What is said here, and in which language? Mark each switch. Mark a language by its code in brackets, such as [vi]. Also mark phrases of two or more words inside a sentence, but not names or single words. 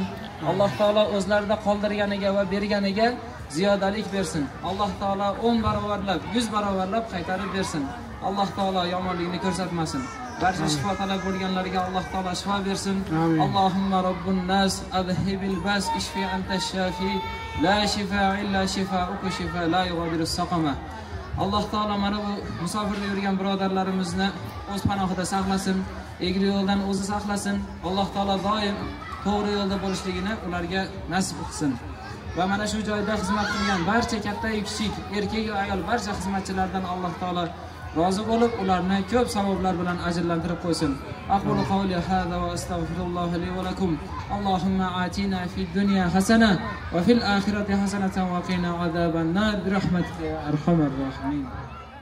[uz] Alloh taolo o'zlarida qoldirganiga va berganiga ziyodalik bersin. Alloh taolo 10 barobarlab, 100 barobarlab qaytarib bersin. Alloh taolo yomonlikni ko'rsatmasin. Barcha shifo talab bo'lganlarga Alloh taolo shifo bersin. [ar] اللهم رب الناس أذهب البأس اشف أنت الشافي لا شفاء إلا شفاؤك شفاء لا يغادر سقما. [uz] Alloh taolo mana bu musofirda yurgan birodarlarimizni o'z panohida saqlasin, egri yo'ldan o'zi saqlasin. Alloh taolo doim to'g'ri yo'lda bo'lishligini ularga nasib qilsin. Va mana shu joyda xizmat qilgan barcha katta va kichik, erkak va ayol barcha xizmatchilardan Alloh taolo rozi bo'lib, ularni ko'p savoblar bilan ajrlantirib qo'ysin. [ar] أقول قولي هذا وأستغفر الله لي ولكم. اللهم آتنا في الدنيا حسنة وفي الآخرة حسنة وقنا عذاب النار برحمتك يا أرحم الراحمين.